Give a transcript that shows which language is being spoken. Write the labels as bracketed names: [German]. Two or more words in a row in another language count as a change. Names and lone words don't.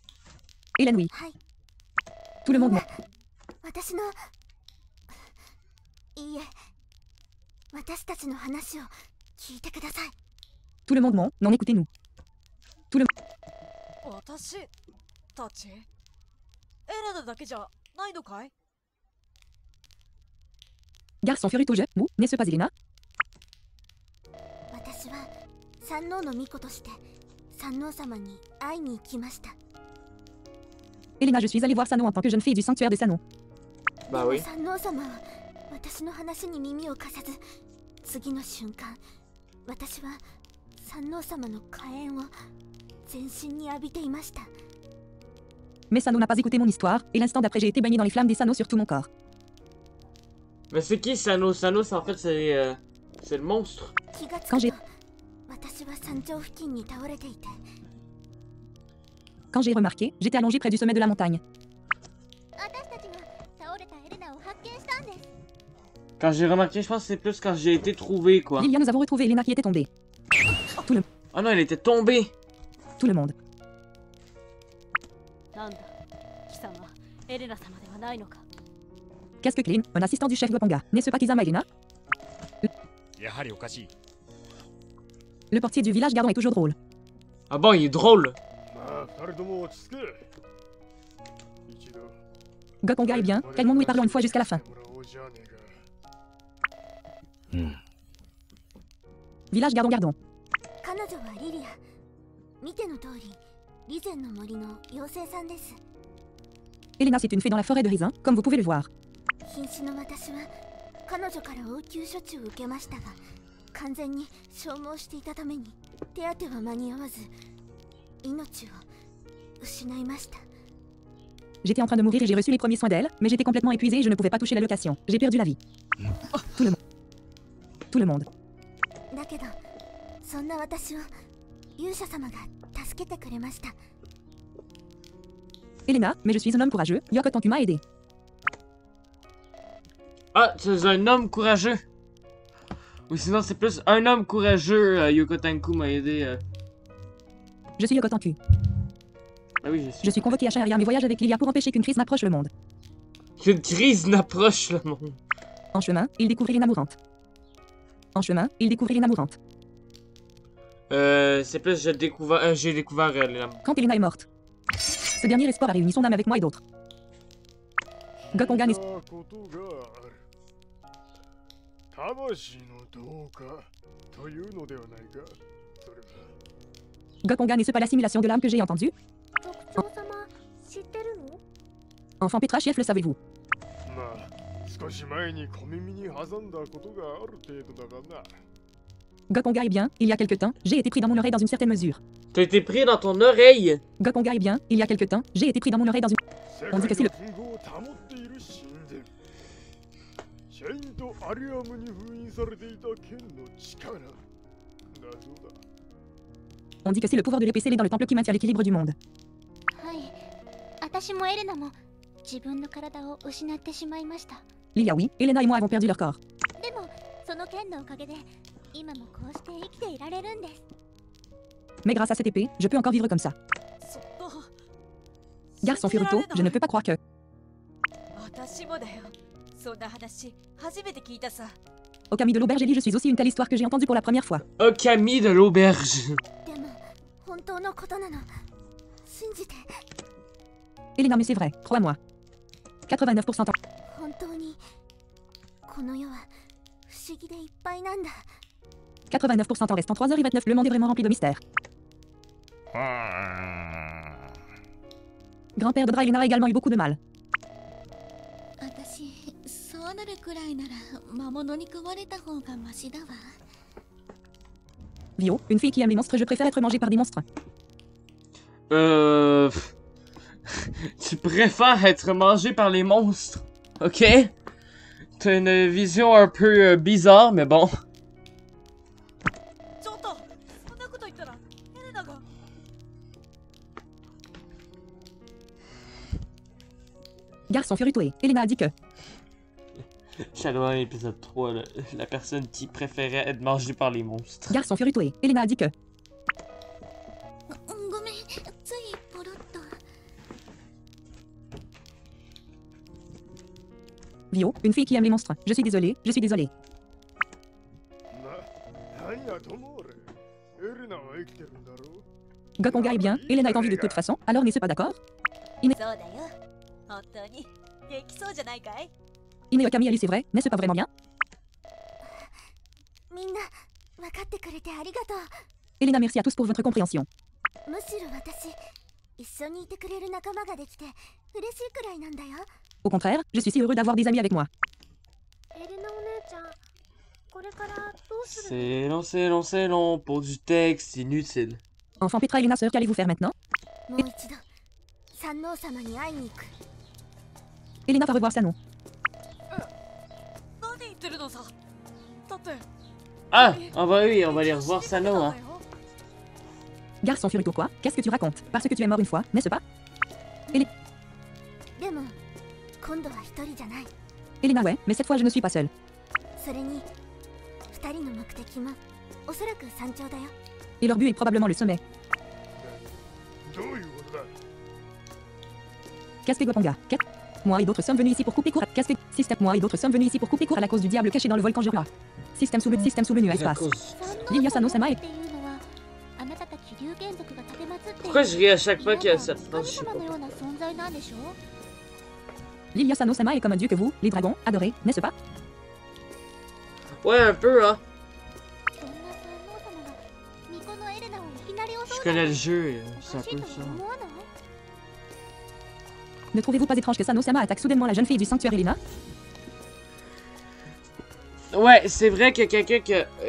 [French] Hélène, oui. Tout le monde... non. [Japanese] 私のいいえ私たちの話を聞いてください [French] Tout le monde ment, non écoutez-nous. Tout le... [Japanese] 私たちエレナだけじゃないのかい [French] Garçon Furito, je... Vous, n'est-ce pas Elena? [Japanese] 私は三王の巫女として三王様に会いに行きました [French] Elena, je suis allée voir Sano en tant que jeune fille du sanctuaire de Sano. Bah oui. [Japanese] 三王様は私の話に耳を貸さず次の瞬間私は三王様の火炎を全身に浴びていました [French] Mais Sano n'a pas écouté mon histoire, et l'instant d'après j'ai été baigné dans les flammes des Sano sur tout mon corps. Mais c'est qui Sano? Sano, en fait, c'est le monstre. [Japanese] 気がつ [French] Quand [Japanese] く [French] j'ai... [Japanese] と私は山頂付近に倒れていて [French] Quand j'ai remarqué, j'étais allongé près du sommet de la montagne. [Japanese] 私たちが倒れたエレナを発見したんです [French] Quand j'ai remarqué, je pense que c'est plus quand j'ai été trouvé, quoi. Lilia, nous avons retrouvé Elena qui était tombée. Ah non, elle était tombée. Tout le monde. [Japanese] なんだ貴様エレナ様ではないのか [French] Qu'est-ce que Clean, un assistant du chef Goponga, n'est-ce pas Kizama Elena? [Japanese] やはりおかしい。 [French] Le portier du village Gardon est toujours drôle. Ah bon, il est drôle. [Japanese] まあ二人とも落ち着け一度 [French] Goponga est bien, calmons-nous et parlons une fois jusqu'à la fin. [Japanese] もらおうじゃねえかうん。 [French] Village Gardon Gardon. [Japanese] 彼女はリリア見ての通りリゼンの森の妖精さんです [French] Elena, c'est une fée dans la forêt de raisin, comme vous pouvez le voir. [Japanese] 瀕死の私は彼女から応急処置を受けましたが完全に消耗していたために手当ては間に合わず命を失いました [French] J'étais en train de mourir et j'ai reçu les premiers soins d'elle, mais j'étais complètement épuisé et je ne pouvais pas toucher l'allocation. J'ai perdu la vie. Tout le monde. Tout le monde. [Japanese] だけどそんな私を勇者様が助けてくれました [French] Elena, mais je suis un homme courageux, Yokotanku m'a aidé. Ah, c'est un homme courageux. Ou sinon, c'est plus un homme courageux. Yokotanku m'a aidé. Je suis Yokotanku. Ah oui, Je suis convoqué à Shaharia mes voyages avec Lilia pour empêcher qu'une crise n'approche le monde. Qu'une crise n'approche le monde. En chemin, il découvrit Elena mourante. En chemin, il découvrit Elena mourante. C'est plus j'ai découvert les lames. Quand Elena est morte. Ce dernier espoir a réuni son âme avec moi et d'autres. Gokonga n'est [Japanese] ことがある魂の同化というのではないかそれは [French] Gokonga n'est-ce pas l'assimilation de l'âme que j'ai entendue? [Japanese] 族長様知ってるの？ [French] Enfant Petrachief, le savez-vous? [Japanese] まあ少し前に小耳に挟んだことがある程度だがな [French] Gokonga est bien, il y a quelque temps, j'ai été pris dans mon oreille dans une certaine mesure. T'as été pris dans ton oreille. Gokonga est bien, il y a quelque temps, j'ai été pris dans mon oreille dans une... [Japanese] 世 [French] On dit que si le... [Japanese] 界の符号を保っている神殿シェイント・アリアムに封印されていた剣の力だそうだ [French] On dit que c'est le pouvoir de l'épée scellée dans le temple qui maintient l'équilibre du monde. [Japanese] はい私もエレナも自分の体を失ってしまいました [French] Lilia oui, Elena et moi avons perdu leur corps. [Japanese] でもその剣のおかげで今もこうして生きていられるんです [French] Mais grâce à cette épée, je peux encore vivre comme ça. [Japanese] そっと [French] Garçon Furuto, je ne peux pas croire que... [Japanese] 私もだよそんな話初めて聞いたさ [French] Au Camille de l'auberge, Ellie, je suis aussi une telle histoire que j'ai entendue pour la première fois. Okami de l'auberge. [Japanese] でも本当のことなの信じて [French] Elena, mais c'est vrai, crois-moi. 89% en... [Japanese] 本当にこの世は不思議でいっぱいなんだ [French] 89% en restant 3h29, le monde est vraiment rempli de mystères. Grand-père de Brailena a également eu beaucoup de mal. [Japanese] 私そうなるくらいなら魔物に食われた方がマシだわ [French] Vio, une fille qui aime les monstres, je préfère être mangée par des monstres. Tu préfères être mangé par les monstres. Ok? T'as une vision un peu bizarre, mais bon. [Japanese] ちょっとそんなこと言ったらエレナが [French] Garçon Furutoe, Elena a dit que... Shadowrun épisode 3, la personne qui préférait être mangée par les monstres. Garçon Furutoe, Elena a dit que... [Japanese] ごめんついポロッと [French] Vio, une fille qui aime les monstres. Je suis désolée, je suis désolée. [Japanese] 何やとも俺エレナは生きてるんだろう [French] Gokonga est bien, Elena est en vie de toute façon, alors n'est-ce pas d'accord? [Japanese] そうだよ本当に元気そうじゃないかい [French] Ine Okami, Ali, c'est vrai, n'est-ce pas vraiment bien? [Japanese] みんな分かってくれてありがと [French] Elena, merci à tous pour votre compréhension. [Japanese] うむしろ私一緒にいてくれる仲間ができて嬉しいくらいなんだよ [French] Au contraire, je suis si heureux d'avoir des amis avec moi. [Japanese] エレナお姉ちゃんこれからどうする [French] C'est long, pour du texte inutile. Enfant Petra, Elena, sœur, qu'allez-vous faire maintenant? [Japanese] もう一度三王様に会いに行く [French] Elena va revoir Sano. [Japanese] 何言ってるのさだって [French] Ah, on va aller revoir Sano, hein. Garçon Furuto, quoi? Qu'est-ce que tu racontes? Parce que tu es mort une fois, n'est-ce pas? [Japanese] でも今度は一人じゃない [French] Elena, ouais, mais cette fois je ne suis pas seule. [Japanese] それに二人の目的もおそらく山頂だよ [French] Et leur but est probablement le sommet. [Japanese] どういうことだ [French] Qu'est-ce que Gokonga? Moi et d'autres sommes venus ici pour couper court à... Qu'est-ce que... Système, moi et d'autres sommes venus ici pour couper court à la cause du diable caché dans le volcan Jura. Système sous menu espace. Lilia Sano Sama et... [Japanese] っていうのはあなたたち龍玄族が立てまつっている [French] Pourquoi je ris à chaque fois qu'il y a cette phrase? Je sais [Japanese] 神様のよ [French] pas. [Japanese] うな存在なんでしょ [French] Lilia Sano Sama est comme un dieu que vous, les dragons, adorez, n'est-ce pas? Ouais, un peu, hein. [Japanese] そんな三王様が巫女のエレナをいきなり襲う [French] Je connais le jeu, [Japanese] お [French] c'est un [Japanese] かしい [French] peu [Japanese] と [French] ça. [Japanese] は思わない [French] Ne trouvez-vous pas étrange que Sano Sama attaque soudainement la jeune fille du sanctuaire Elena? Ouais, c'est vrai que quelqu'un que...